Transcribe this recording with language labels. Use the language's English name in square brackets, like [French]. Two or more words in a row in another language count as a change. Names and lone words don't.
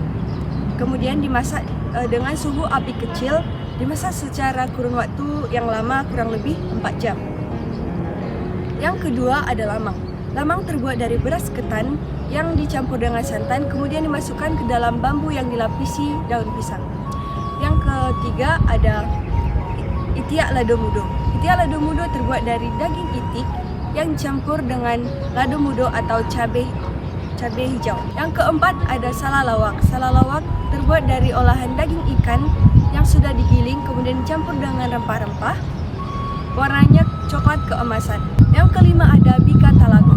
[Indonesian] Kemudian dimasak dengan suhu api kecil, dimasak secara kurun waktu yang lama kurang lebih 4 jam. Yang kedua ada lamang. Lamang terbuat dari beras ketan yang dicampur dengan santan, kemudian dimasukkan ke dalam bambu yang dilapisi daun pisang. Yang ketiga ada itiak lado mudo. Itiak lado mudo terbuat dari daging itik yang dicampur dengan lado mudo atau cabai hijau. Yang keempat ada salalawak. Salalawak terbuat dari olahan daging ikan yang sudah digiling kemudian dicampur dengan rempah-rempah. Warnanya coklat keemasan. Yang kelima ada bika talago.